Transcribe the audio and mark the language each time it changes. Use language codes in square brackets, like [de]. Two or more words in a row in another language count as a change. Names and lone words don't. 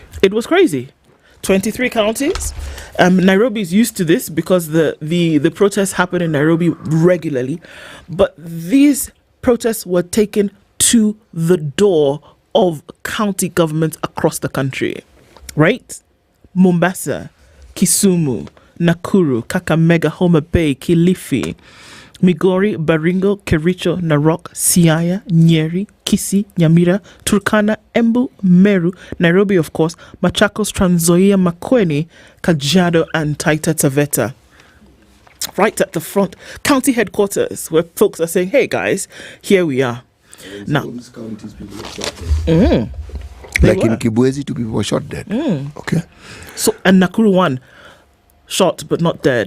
[en] It was crazy. 23 counties. Nairobi is used to this because the protests happen in Nairobi regularly. But these protests were taken to the door of county governments across the country. Right? Mombasa, Kisumu, Nakuru, Kakamega, Homa Bay, Kilifi, Migori, Baringo, Kericho, Narok, Siaya, Nyeri, Kisii, Nyamira, Turkana, Embu, Meru, Nairobi, of course, Machakos, Trans Nzoia, Makueni, Kajiado, and Taita Taveta. Right at the front, county headquarters, where folks are saying, hey guys, here we are. Now, Like in Kibwezi, 2 people were shot dead. Okay. So, and Nakuru 1, shot but not dead.